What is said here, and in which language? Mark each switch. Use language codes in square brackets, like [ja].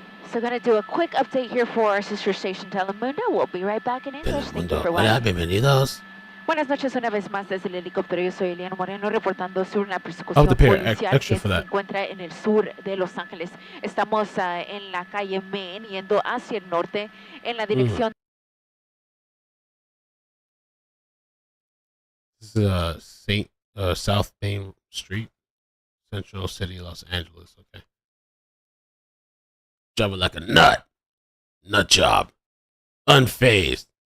[en] So gonna do a quick update here for our sister station Telemundo. We'll be right back in English. Thank you for watching. [es] Hola, bienvenidos. Buenas noches una vez más desde el helicóptero. Yo soy Eliana Moreno reportando sobre una persecución policial que se encuentra en el sur de Los Ángeles. Estamos en la calle Main yendo hacia el norte en la dirección. [en] This is South Main Street, Central City, Los Angeles. Okay. Driving like a nut job, unfazed.